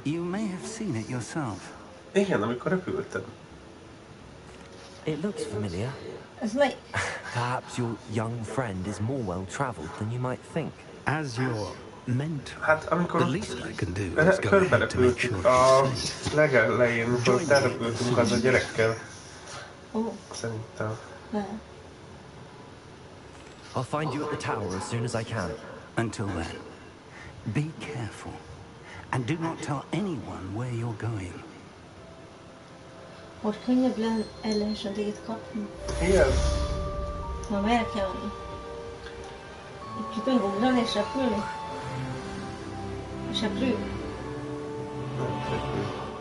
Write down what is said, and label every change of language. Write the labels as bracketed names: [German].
[English] You may have seen it yourself. [Hungarian] Igen, amikor repültem. [English] It looks familiar. Perhaps your young friend is more well-traveled than you might think. As your mentor, [Hungarian] Hát amikor [English] the least I can do is go ahead to make sure [Hungarian] a legelején, amikor terepültünk az a gyerekkel. Szerintem. [English] I'll find you at the tower as soon as I can. Until then, be careful. And do not tell anyone where you're going. [Hungarian] Hogy könnyebb el lehessen téged kapni. Igen. Na, merre kell menni? Itt tudunk ugrani és repülni? És repülünk? Nem, repülünk.